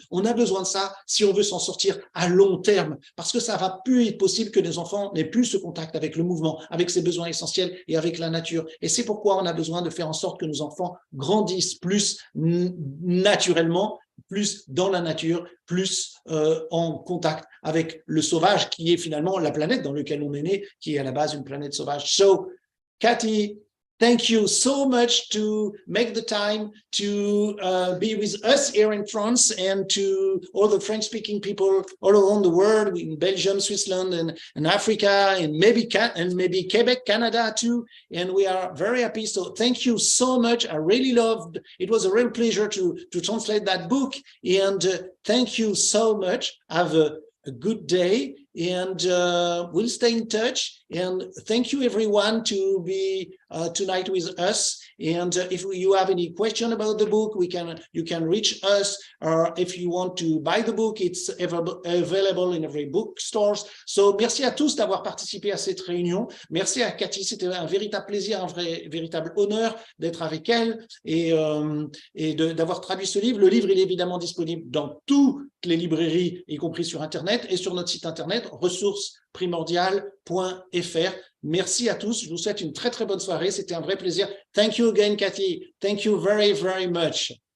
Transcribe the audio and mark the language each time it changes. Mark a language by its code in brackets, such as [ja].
[fr] On a besoin de ça si on veut s'en sortir à long terme, parce que ça va plus être possible que les enfants n'aient plus ce contact avec le mouvement, avec ses besoins essentiels et avec la nature. Et c'est pourquoi on a besoin de faire en sorte que nos enfants grandissent plus naturellement, plus dans la nature, plus en contact avec le sauvage, qui est finalement la planète dans laquelle on est né, qui est à la base une planète sauvage. [en] So, Katy, thank you so much to make the time to be with us here in France and to all the French-speaking people all around the world, in Belgium, Switzerland, and Africa, and maybe Quebec, Canada too. And we are very happy. So thank you so much. I really loved. It was a real pleasure to translate that book. And thank you so much. Have a good day, and we'll stay in touch. And thank you everyone to be tonight with us. And if you have any question about the book, you can reach us. Or if you want to buy the book, it's available in every bookstores. So [fr] merci à tous d'avoir participé à cette réunion. Merci à Katy, c'était un véritable plaisir, un véritable honneur d'être avec elle et d'avoir traduit ce livre. Le livre, il est évidemment disponible dans toutes les librairies, y compris sur Internet, et sur notre site Internet, ressourcesprimordiales.fr. Merci à tous. Je vous souhaite une très, très bonne soirée. C'était un vrai plaisir. [en] Thank you again, Katy. Thank you very, very much.